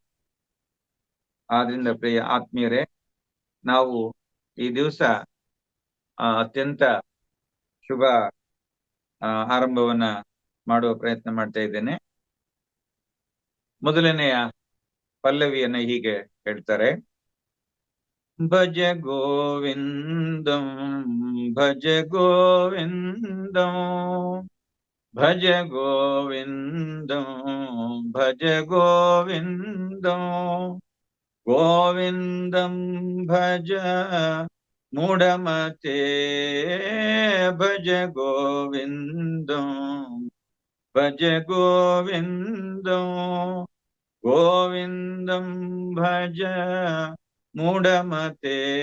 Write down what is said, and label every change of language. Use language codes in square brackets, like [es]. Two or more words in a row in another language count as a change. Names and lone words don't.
[kn] ಆದ್ರಿಂದ ಪ್ರಿಯ ಆತ್ಮೀಯರೇ, ನಾವು ಈ ದಿವಸ ಅತ್ಯಂತ ಶುಭ ಆರಂಭವನ್ನ ಮಾಡುವ ಪ್ರಯತ್ನ ಮಾಡ್ತಾ ಇದ್ದೇನೆ. ಮೊದಲನೆಯ ಪಲ್ಲವಿಯನ್ನ ಹೀಗೆ ಹೇಳ್ತಾರೆ: [sa] ಭಜ ಗೋವಿಂದಂ ಭಜ ಗೋವಿಂದಂ ಭಜ ಗೋವಿಂದಂ ಭಜ ಗೋವಿಂದಂ ಗೋವಿಂದಂ ಭಜ ಮೂಢಮತೆ ಭಜ ಗೋವಿಂದಂ ಭಜ ಗೋವಿಂದಂ ಗೋವಿಂದಂ ಭಜ ಮೂಢಮತೆ